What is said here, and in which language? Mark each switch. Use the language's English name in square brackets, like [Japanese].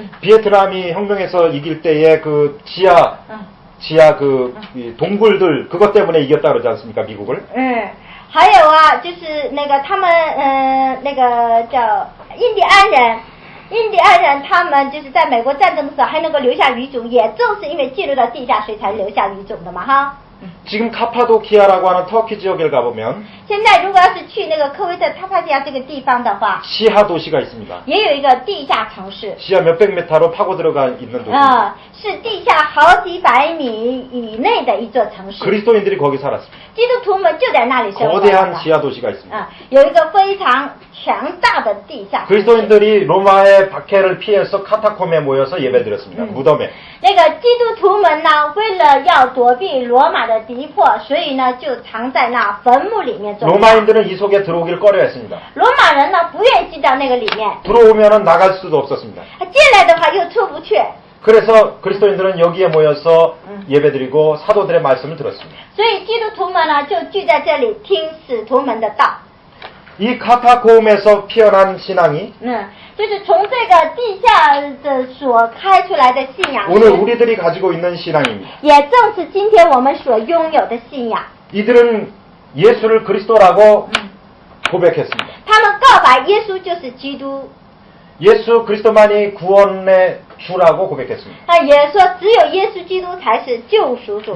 [Korean] 비에트남이 혁명에서 이길 때의 그 지하 그 동굴들 그것 때문에 이겼다 그러지 않습니까? 미국을? [Chinese] 还有啊，就是那个他们那个叫印第安人。印第安人他们就是在美国战争的时候还能够留下余种，也正是因为进入到地下水才留下余种的嘛哈。 [Korean] 지금 카파도키아라고 하는 터키 지역에 가보면 [Chinese] 现在如果要是去那个科威特塔帕提亚这个地方的话， [Korean] 시하 도시가 있습니다. [Chinese] 也有一个地下城市。 [Korean] 시하 몇백 메타로 파고 들어가 있는 도시. [Chinese] 是地下好几百米以内的一座城市。 [Korean] 그리스도인들이 거기 살았습니다. [Chinese] 基督徒们就在那里生活。 [Korean] 거대한 지하 도시가 있습니다. [Chinese] 有一个非常强大的地下城市。 [Korean] 그리스도인들이 로마의 박해를 피해서 카타콤에 모여서 예배드렸습니다. 무덤에. [Chinese] 那个基督徒们呢，为了要躲避罗马的敌迫，所以呢就藏在那坟墓里面。 [Korean] 로마인들은 이 속에 들어오길 꺼려했습니다. [Chinese] 罗马人呢不愿意进到那个里面。 [Korean] 들어오면은 나갈 수도 없었습니다. [Chinese] 进来的话又出不去。 [Korean] 그래서 그리스도인들은 여기에 모여서 예배드리고 사도들의 말씀을 들었습니다. [Chinese] 所以基督徒们呢就聚在这里听使徒们的道。 [Korean] 이 카타콤에서 피어난 신앙이 [Chinese] 就是从这个地下的所开出来的信仰， [Korean] 오늘 우리들이 가지고 있는 신앙입니다. [Chinese] 也正是今天我们所拥有的信仰。 [Korean] 이들은 예수를 그리스도라고 고백했습니다. [Chinese] 他们告白耶稣就是基督。 [Korean] 예수 그리스도만이 구원의 주라고 고백했습니다. [Chinese] 也说只有耶稣基督才是救赎主。